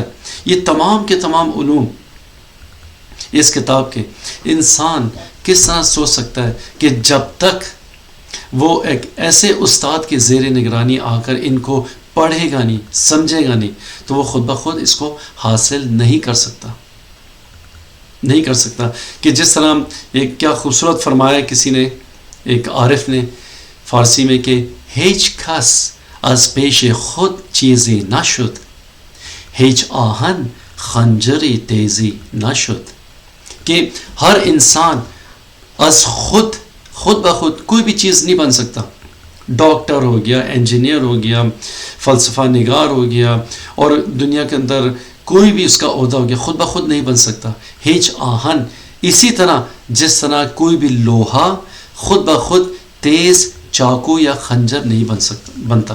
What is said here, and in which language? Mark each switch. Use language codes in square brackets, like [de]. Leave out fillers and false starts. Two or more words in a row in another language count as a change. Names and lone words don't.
[ur] یہ تمام کے تمام علوم اس کتاب کے انسان کس طرح سوچ سکتا ہے کہ جب تک وہ ایک ایسے استاد کے زیر نگرانی آ کر ان کو پڑھے گا نہیں، سمجھے گا نہیں، تو وہ خود بخود اس کو حاصل نہیں کر سکتا. کہ جس طرح ایک کیا خوبصورت فرمایا کسی نے، ایک عارف نے فارسی میں، کہ [fa] ہیچ کس از پیش خود چیزی نشد، ہیچ آہن خنجری تیزی نشد. [ur] کہ ہر انسان از خود بخود کوئی بھی چیز نہیں بن سکتا. ڈاکٹر ہو گیا، انجینئر ہو گیا، فلسفہ نگار ہو گیا، اور دنیا کے اندر کوئی بھی اس کا عہدہ ہو گیا، خود بخود نہیں بن سکتا. ہیچ آہن، اسی طرح جس طرح کوئی بھی لوہا خود بخود تیز چاقو یا خنجر نہیں بنتا.